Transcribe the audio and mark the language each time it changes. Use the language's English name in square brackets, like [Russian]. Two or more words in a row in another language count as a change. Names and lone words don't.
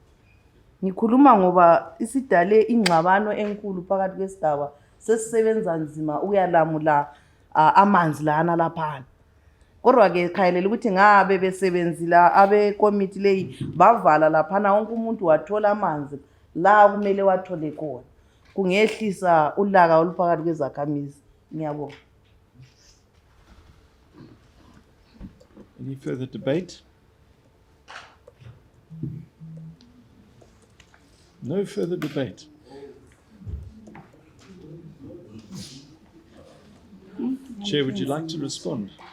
[North Ndebele] Ngikhuluma ngoba isidale ingxabano enkulu phakathi kwesigaba sesisebenza nzima ukuyalamula amanzi lana laphana. Kodwa ke khayelela ukuthi ngabe besebenzila abekomiti leyi bavala laphana wonke umuntu wathola amanzi la kumele wathole khona. Kungehlisa ulaka oluphakathi kwezakhamizi. Ngiyabonga. [English] Any further debate? No further debate. Chair, would you like to respond?